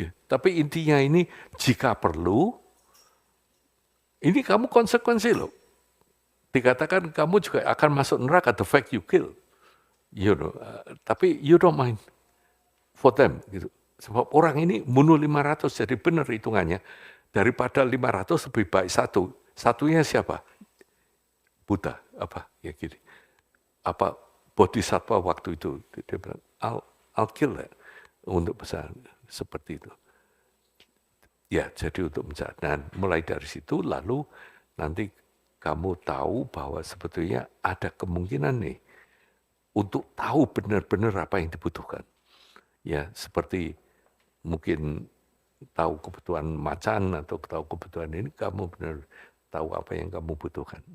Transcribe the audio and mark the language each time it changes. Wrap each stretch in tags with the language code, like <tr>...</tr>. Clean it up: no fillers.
<id>Tapi intinya ini, jika perlu, ini kamu konsekuensi loh. Dikatakan kamu juga akan masuk neraka,</id> <en>the fact you kill. You know, tapi you don't mind for them.</en> <id>Gitu. Sebab orang ini bunuh 500, jadi benar hitungannya. Daripada 500 lebih baik satu. Satunya siapa? Buddha, ya gini. Bodhisattva waktu itu.</id> <en>Dia bilang, I'll kill that.</en> <id>Untuk besar seperti itu. Ya, jadi untuk besar. Dan mulai dari situ, lalu nanti kamu tahu bahwa sebetulnya ada kemungkinan nih untuk tahu benar-benar apa yang dibutuhkan. Ya, seperti mungkin tahu kebutuhan macan atau tahu kebutuhan ini, kamu benar tahu apa yang kamu butuhkan.</id>